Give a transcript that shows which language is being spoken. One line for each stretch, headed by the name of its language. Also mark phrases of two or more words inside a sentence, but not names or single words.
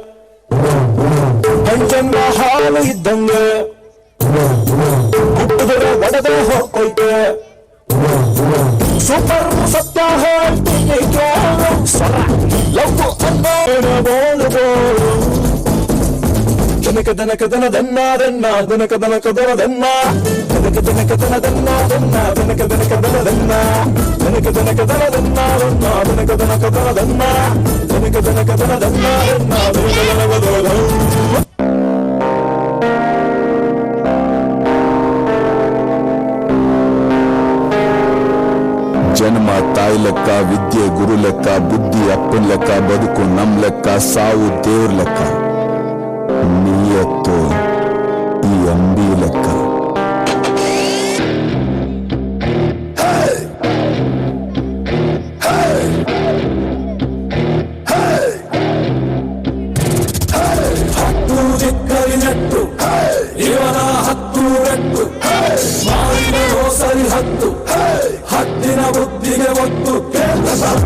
Kannada: ಗಂಜನ್ನ ಹಾಲು ಇದ್ದಂಗೆ ಹುಟ್ಟಿದ್ರೆ ಒಡೆದೇ ಹೋಗ್ತೈತೆ. ಸೂಪರ್ ಸತ್ಯ ಹೇಳ್ತೀನಿ ಕೇಳು ಸ್ವರ ಲವ್ ಅನ್ನೋ ಬೋಳು ಬೋಳು ದನಕ ದನ ದನ್ನ ದನ್ನ ದನಕ ದನಕ ದನ ದನ್ನ ದನಕ ದನಕ ದನ ದನ್ನ ದನ್ನ ದನಕ ದನಕ ದನ ದನ್ನ ದನಕ ದನಕ ದನ ದನ್ನ ದನ್ನ ದನಕ ದನಕ ದನ ದನ್ನ ದನಕ ದನಕ ದನ ದನ್ನ ದನ್ನ ದನಕ ದನಕ ದನ ಜನ್ಮ ತಾಯಿ ಲೆಕ್ಕ, ವಿದ್ಯೆ ಗುರು ಲೆಕ್ಕ, ಬುದ್ಧಿ ಅಪ್ಪನ ಲೆಕ್ಕ, ಬದುಕು ನಮ್ ಲೆಕ್ಕ, ಸಾವು ದೇವ್ರ ಲೆಕ್ಕ, ನಿಯತ್ತು ಈ ಅಂಬಿ ಲೆಕ್ಕ. ಹತ್ತು ದಿಕ್ಕರಿನಟ್ಟು ಇವನ ಹತ್ತು ರಟ್ಟು ಮಾಡಿರೋ ಸರಿ ಹತ್ತು ಹತ್ತಿನ ಬುದ್ಧಿಗೆ ಒತ್ತು ಕೇಳ್ತದ